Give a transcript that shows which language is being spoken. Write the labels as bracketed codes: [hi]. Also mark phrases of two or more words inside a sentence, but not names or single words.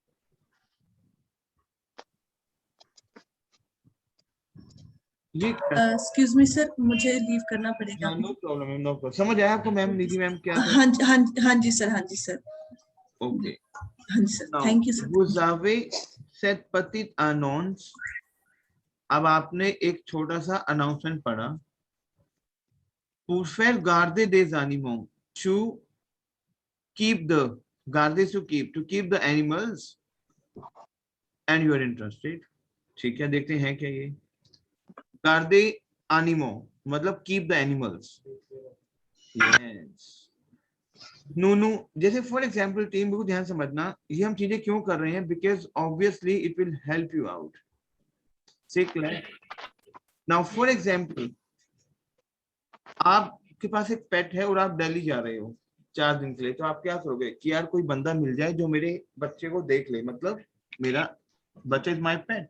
[hi] जी [en] excuse me sir, [hi] मुझे लीव करना पड़ेगा. [en] no problem, no problem. [hi] समझ आया आपको मैम? निधि मैम क्या था? हाँ जी सर, हाँ जी सर. ओके. हाँ जी सर, [en] thank you sir. [fr] Vous avez cette petite annonce. [hi] अब आपने एक छोटा सा अनाउंसमेंट पढ़ा. [fr] Pour faire garder des animaux, [en] to keep the garder to keep the animals, and you are interested. [hi] ठीक है, देखते हैं क्या ये [fr] garder animaux [hi] मतलब [en] keep the animals. Yes. [hi] नूनू जैसे [en] for example [hi] टीम बिल्कुल ध्यान समझना, ये हम चीजें क्यों कर रहे हैं? [en] because obviously it will help you out. say clear? now for example [hi] आपके पास एक पेट है और आप दिल्ली जा रहे हो 4 दिन के लिए, तो आप क्या करोगे कि यार कोई बंदा मिल जाए जो मेरे बच्चे को देख ले, मतलब मेरा बच्चा [en] is my pet.